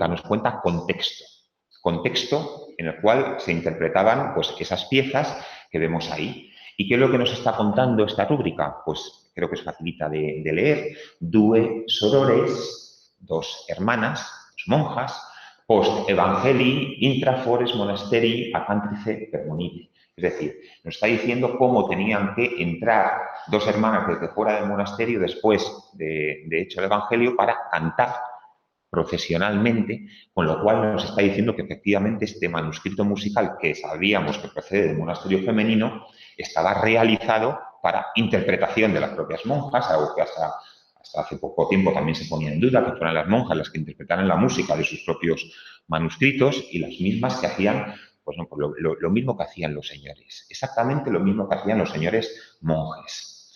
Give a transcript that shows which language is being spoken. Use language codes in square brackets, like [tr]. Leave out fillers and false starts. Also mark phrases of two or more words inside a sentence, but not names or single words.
[es] Nos cuenta contexto. Contexto en el cual se interpretaban pues, esas piezas que vemos ahí. ¿Y qué es lo que nos está contando esta rúbrica? Pues creo que es facilita de leer. [la] Due sorores, [es] dos hermanas, dos monjas, [la] post evangelii intra fores monasteri acantrice permoniti. [es] Es decir, nos está diciendo cómo tenían que entrar dos hermanas desde fuera del monasterio después de hecho el evangelio para cantar procesionalmente, con lo cual nos está diciendo que efectivamente este manuscrito musical que sabíamos que procede del monasterio femenino estaba realizado para interpretación de las propias monjas, algo que hasta hace poco tiempo también se ponía en duda, que fueran las monjas las que interpretaran la música de sus propios manuscritos y las mismas que hacían, pues no, pues lo mismo que hacían los señores, exactamente lo mismo que hacían los señores monjes.